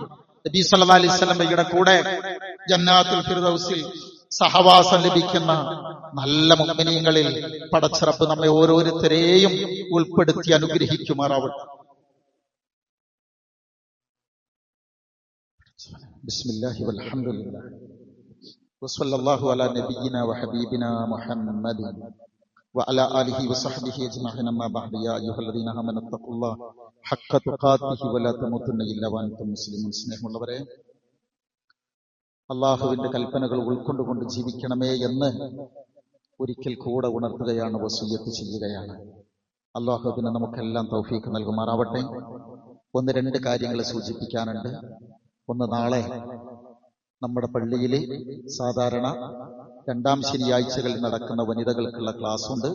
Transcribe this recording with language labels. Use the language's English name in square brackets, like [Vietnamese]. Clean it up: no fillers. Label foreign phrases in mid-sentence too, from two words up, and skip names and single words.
[Malayalam] നബി [Arabic] صلى الله عليه وسلم [Malayalam] കൂടെ ജന്നാത്തുൽ ഫിർദൗസിൽ സഹവാസം ലഭിക്കുന്ന നല്ല മുഅ്മിനീങ്ങളിൽ പടച്ചറപ്പ് നമ്മെ ഓരോരുത്തരെയും ഉൾപ്പെടുത്തി അനുഗ്രഹിക്കുമാറാവട്ടെ. [Arabic] بسم الله والحمد لله وصلى الله على نبينا وحبيبنا محمد وعلى آله وصحبه أجمعين أما بعد يا أيها الذين آمنوا اتقوا الله حق تقاته ولا تموتن إلا وأنتم مسلمون. [Malayalam] സ്നേഹമുള്ളവരെ, അള്ളാഹുവിന്റെ കൽപ്പനകൾ ഉൾക്കൊണ്ടുകൊണ്ട് ജീവിക്കണമേ എന്ന് ഒരിക്കൽ കൂടെ ഉണർത്തുകയാണ്, വസിയ്യത്ത് ചെയ്യുകയാണ്. അള്ളാഹുവിന് നമുക്കെല്ലാം തൗഫീഖ് നൽകുമാറാവട്ടെ. ഒന്ന് രണ്ട് കാര്യങ്ങൾ സൂചിപ്പിക്കാനുണ്ട്. ഒന്ന്, നാളെ നമ്മുടെ പള്ളിയിൽ സാധാരണ രണ്ടാം ശനിയാഴ്ചകളിൽ നടക്കുന്ന വനിതകൾക്കുള്ള ക്ലാസ് ഉണ്ട്.